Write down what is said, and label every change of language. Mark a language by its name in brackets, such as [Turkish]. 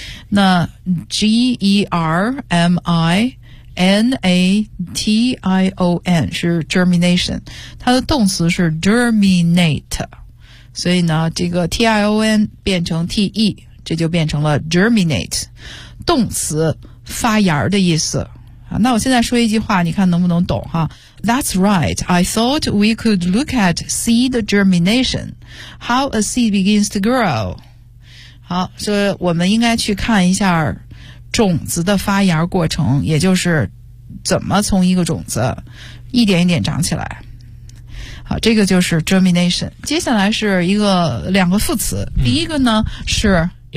[Chinese] 那 germination 是 germination， 它的动词是 germinate， 所以呢这个 tion 变成 te， 这就变成了 germinate， 动词发芽的意思。那我现在说一句话，你看能不能懂哈。 [English] That's right, I thought we could look at seed germination, how a seed begins to grow. [Chinese] 好，所以我们应该去看一下种子的发芽过程，也就是怎么从一个种子一点一点长起来。好，这个就是 germination。接下来是一个两个副词，第一个呢是